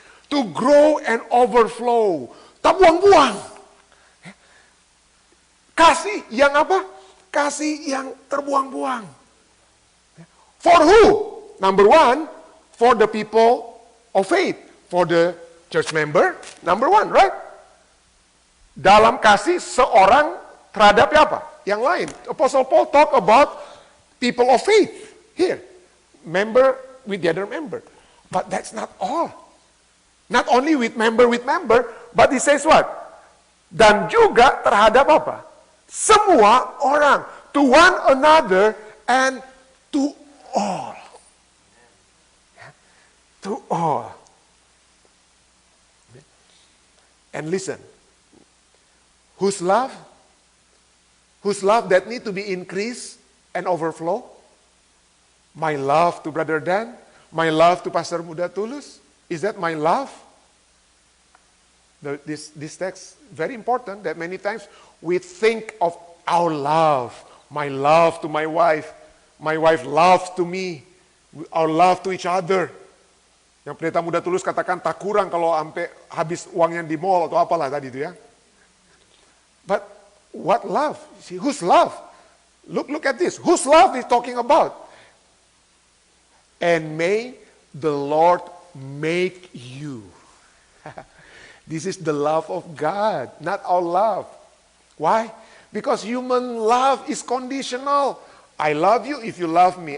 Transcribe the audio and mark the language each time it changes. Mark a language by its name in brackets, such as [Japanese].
[English] To grow and overflow. [Indonesian] Tak buang-buang. Kasih yang apa? Kasih yang terbuang-buang. [English] For who? Number 1, for the people of faith. For the church member, number 1, right? [Indonesian] Dalam kasih seorang terhadap apa? Yang lain. [English] Apostle Paul talk about people of faith here. Member with the other member. But that's not all. Not only with member, but he says what? [Indonesian] Dan juga terhadap apa? Semua orang. [English] To one another and to all. to all. And listen, whose love? Whose love that need to be increased and overflow? My love to Brother Dan, my love to Pastor Muda Tulus. Is that my love? This text, very important, that many times we think of our love. My love to my wife love to me, our love to each other. [Indonesian] Yang Pendeta Muda Tulus katakan tak kurang kalau sampai habis uangnya di mall atau apalah tadi itu ya. [English] But what love? See, whose love? Look at this. Whose love is talking about? And may the Lord make you. This is the love of God, not our love. Why? Because human love is conditional. I love you if you love me.